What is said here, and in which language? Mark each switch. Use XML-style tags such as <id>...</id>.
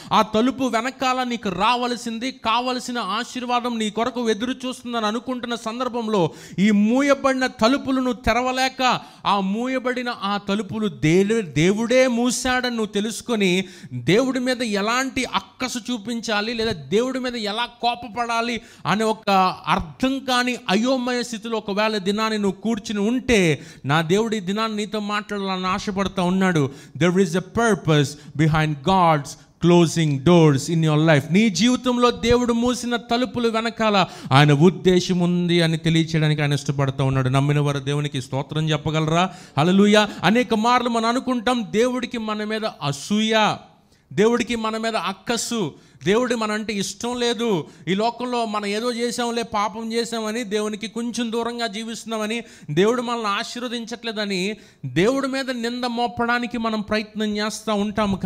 <te>ఆ తలుపు వెనకాల నీకు రావలసింది, కావలసిన ఆశీర్వాదం నీ కొరకు ఎదురు చూస్తుందని అనుకుంటున్న సందర్భంలో ఈ మూయబడిన తలుపులను తెరవలేక ఆ మూయబడిన ఆ తలుపులు దేవుడే మూసాడని నువ్వు తెలుసుకొని దేవుడి మీద ఎలాంటి అక్కసు చూపించాలి లేదా దేవుడి మీద ఎలా కోపపడాలి అనే ఒక అర్థం కాని అయోమయ స్థితిలో ఒకవేళ దినాన్ని నువ్వు కూర్చుని ఉంటే, నా దేవుడి దినాన్ని నీతో మాట్లాడాలని ఆశపడుతూ ఉన్నాడు.</te> <en>There is a purpose behind God's closing doors in your life.</en> <te>నీ జీవితంలో దేవుడు మూసిన తలుపులు వెనకాల ఆయన ఉద్దేశం ఉంది అని తెలియచేయడానికి ఆయన ఇష్టపడుతూ ఉన్నాడు. నమ్మిన వారు దేవునికి స్తోత్రం చెప్పగలరా? హల్లెలూయా. అనేక మార్లు మనం అనుకుంటాం దేవుడికి మన మీద అసూయ, దేవుడికి మన మీద అక్కసు, దేవుడి మన అంటే ఇష్టం లేదు, ఈ లోకంలో మనం ఏదో చేసాంలే, పాపం చేసామని దేవునికి కొంచెం దూరంగా జీవిస్తున్నామని, దేవుడు మనల్ని ఆశీర్వదించట్లేదని దేవుడి మీద నింద మోపడానికి మనం ప్రయత్నం చేస్తూ ఉంటాము.</te>